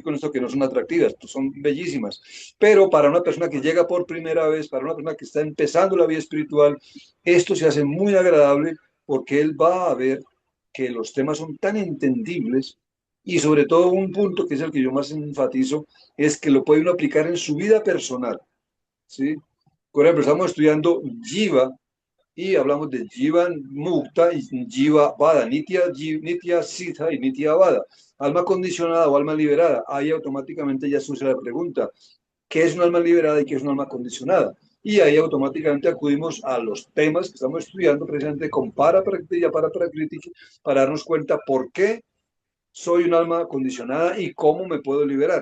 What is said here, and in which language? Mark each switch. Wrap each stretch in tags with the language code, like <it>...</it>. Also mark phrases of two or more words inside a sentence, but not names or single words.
<es>con esto que no son atractivas, pues son bellísimas, pero para una persona que llega por primera vez, para una persona que está empezando la vida espiritual, esto se hace muy agradable porque él va a ver que los temas son tan entendibles y sobre todo un punto que es el que yo más enfatizo, es que lo puede uno aplicar en su vida personal, ¿sí? Por ejemplo, estamos estudiando Jiva, y hablamos de</es> <sa>Jiva Mukta</sa> <es>y</es> <sa>Jiva Vada, Nitya Siddha</sa> <es>y</es> <sa>Nitya Vada,</sa> <es>alma condicionada o alma liberada. Ahí automáticamente ya surge la pregunta, ¿qué es un alma liberada y qué es un alma condicionada? Y ahí automáticamente acudimos a los temas que estamos estudiando precisamente con Paraprakriti y Paraprakriti para darnos cuenta por qué soy un alma condicionada y cómo me puedo liberar.</es>